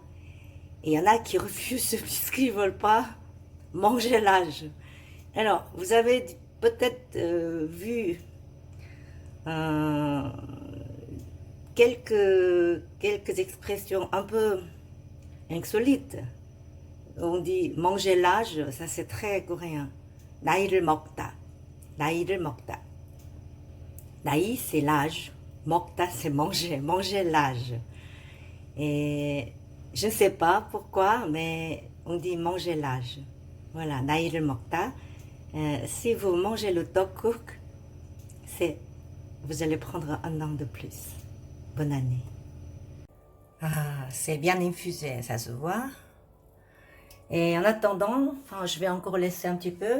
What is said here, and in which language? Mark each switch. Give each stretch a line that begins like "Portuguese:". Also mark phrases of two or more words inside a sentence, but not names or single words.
French: Et il y en a qui refusent puisqu'ils ne veulent pas manger l'âge. Alors, vous avez peut-être vu quelques expressions un peu insolites. On dit manger l'âge, ça c'est très coréen.
Korean: 나이를 먹다, 나이를 먹다.
French: 나이 c'est l'âge, 먹다 c'est manger, manger l'âge. Et je ne sais pas pourquoi, mais on dit manger l'âge. Voilà,
Korean: 나이를 먹다.
French: Si vous mangez le tteokguk, vous allez prendre un an de plus. Bonne année. Ah, c'est bien infusé, ça se voit. Et en attendant, enfin, je vais encore laisser un petit peu.